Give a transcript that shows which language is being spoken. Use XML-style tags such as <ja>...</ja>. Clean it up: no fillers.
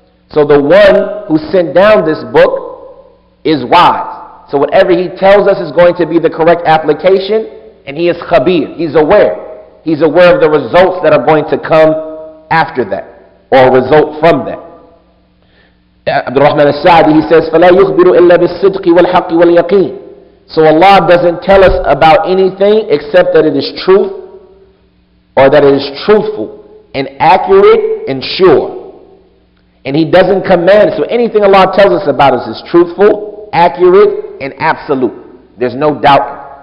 <en>So the one who sent down this book is wise. So whatever he tells us is going to be the correct application, and he is khabir. He's aware. He's aware of the results that are going to come after that, or result from that.</en> <ar>Abdul-Rahman al-Sa'di,</ar> <en>he says,</en> <ar>فَلَا يُخْبِرُ إِلَّا بِالصِّدْقِ وَالْحَقِّ وَالْيَقِينِ.</ar> <en>So Allah doesn't tell us about anything except that it is truth, or that it is truthful and accurate and sure. And He doesn't command. So anything Allah tells us about us is truthful, accurate, and absolute. There's no doubt.</en>